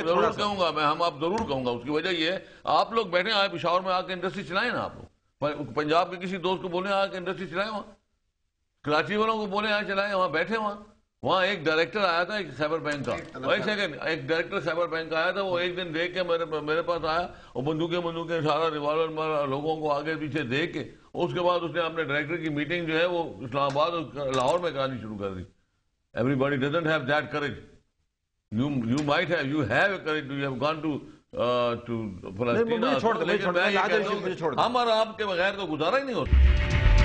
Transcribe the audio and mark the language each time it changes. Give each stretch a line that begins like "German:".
Urdu: ضرور کہوں گا, میں ہم آپ ضرور کہوں گا. اس کی وجہ یہ ہے آپ لوگ بیٹھے آئے پشاور میں آ کے انڈسٹری چلائیں نا. آپ لوگ پنجاب کے کسی دوست کو بولیں آ کے انڈسٹری چلائیں, وہاں کراچی والوں کو بولیں آ چلائیں, وہاں بیٹھے. وہاں ایک ڈائریکٹر آیا تھا ایک خیبر بینک کا, ایک سیکنڈ, ایک ڈائریکٹر خیبر بینک کا آیا تھا. وہ ایک دن دیکھ کے میرے پاس آیا اور بندوقیں سارا ریوالور لوگوں کو آگے پیچھے دیکھ کے, اس کے بعد اس نے اپنے ڈائریکٹر کی میٹنگ جو ہے وہ اسلام آباد اور لاہور میں کرانی شروع کر دی.
English: Everybody doesn't have that courage. You might have, you have a courage. You have gone to Palestine.
Urdu: مجھے چھوڑ دیں, ہم اور آپ کے بغیر تو گزارا ہی نہیں ہوتا.